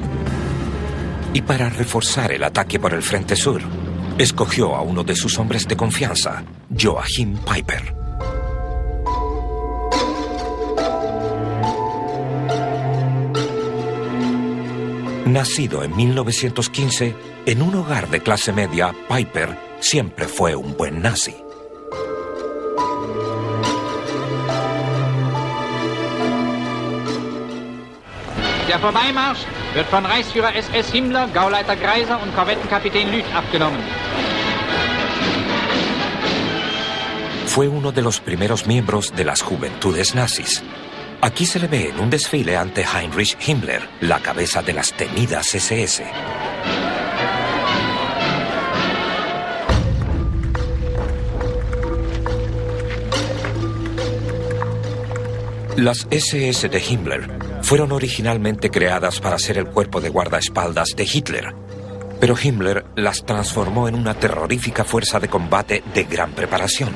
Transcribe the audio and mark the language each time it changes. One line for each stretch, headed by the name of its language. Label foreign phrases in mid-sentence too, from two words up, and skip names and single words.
Spanish: Y para reforzar el ataque por el frente sur, escogió a uno de sus hombres de confianza, Joachim Peiper. Nacido en 1915, en un hogar de clase media, Peiper siempre fue un buen nazi.
German: Der Vorbeimarsch wird von Reichsführer SS Himmler, Gauleiter Greiser und Korvettenkapitän Lüth abgenommen.
Spanish: Fue uno de los primeros miembros de las juventudes nazis. Aquí se le ve en un desfile ante Heinrich Himmler, la cabeza de las temidas SS. Las SS de Himmler fueron originalmente creadas para ser el cuerpo de guardaespaldas de Hitler, pero Himmler las transformó en una terrorífica fuerza de combate de gran preparación.